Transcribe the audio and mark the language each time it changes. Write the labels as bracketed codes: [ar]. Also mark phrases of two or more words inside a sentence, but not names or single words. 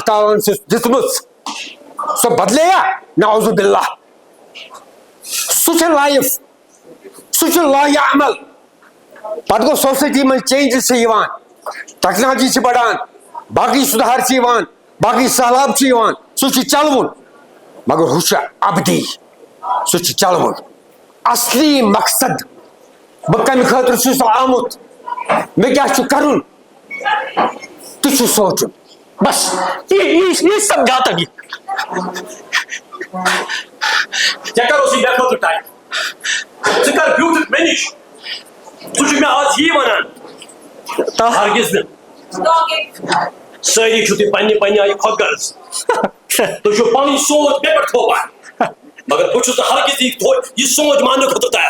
[ks] تعالیٰ ہن چھِ دِژمٕژ سۄ بدلییا [ar] نعوذ باللہ [ks] سُہ چھِ لایف سُہ چھُ لاہہِ عمل پتہٕ گوٚو سوسایٹی منٛز چینجز چھِ یِوان ٹیکنالوجی چھِ بڑان باقٕے سُدھار چھِ یِوان باقٕے سہلاب چھِ یِوان سُہ چھُ چلوُن مگر ہُہ چھُ ابدی سُہ چھُ چلوُن اصلی مقصد بہٕ کمہِ خٲطرٕ چھُس آمُت مےٚ کیاہ چھُ کرُن تہِ چھُ سونچُن [ur] بس یہ سمجھاتا بھی [ks] ژےٚ کر اوسُے مےٚ خٲطرٕ ٹایم ژٕ کر بیوٗٹھُکھ مےٚ نِش ژٕ چھُکھ مےٚ آز یی ونان ہرگز نہٕ سٲری چھِو تُہۍ پننہِ پننہِ آیہِ خۄد غرض تُہۍ چھِو پنٕنۍ سونچ مےٚ پٮ۪ٹھ تھوپان مگر بہٕ چھُس نہٕ ہرگز یہِ سونچ ماننہٕ خٲطرٕ تیار